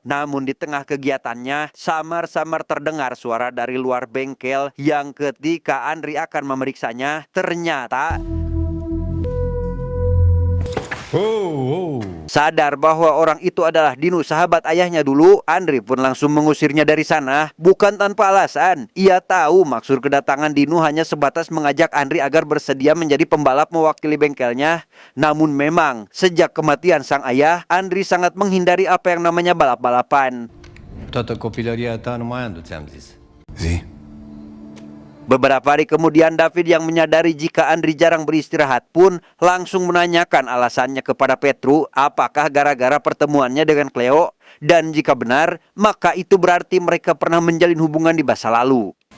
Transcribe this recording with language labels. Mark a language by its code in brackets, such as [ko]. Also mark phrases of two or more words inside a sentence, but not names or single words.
[id] Namun di tengah kegiatannya, samar-samar terdengar suara dari luar bengkel yang ketika Andri akan memeriksanya, ternyata sadar bahwa orang itu adalah Dinu, sahabat ayahnya dulu, Andri pun langsung mengusirnya dari sana. Bukan tanpa alasan, ia tahu maksud kedatangan Dinu hanya sebatas mengajak Andri agar bersedia menjadi pembalap mewakili bengkelnya. Namun memang, sejak kematian sang ayah, Andri sangat menghindari apa yang namanya balap-balapan. [ro] Toată copilăria ta numai Andu ți-am zis. Zi. [id] Beberapa hari kemudian David yang menyadari jika Andri jarang beristirahat pun langsung menanyakan alasannya kepada Petru apakah gara-gara pertemuannya dengan Cleo, dan jika benar maka itu berarti mereka pernah menjalin hubungan di masa lalu.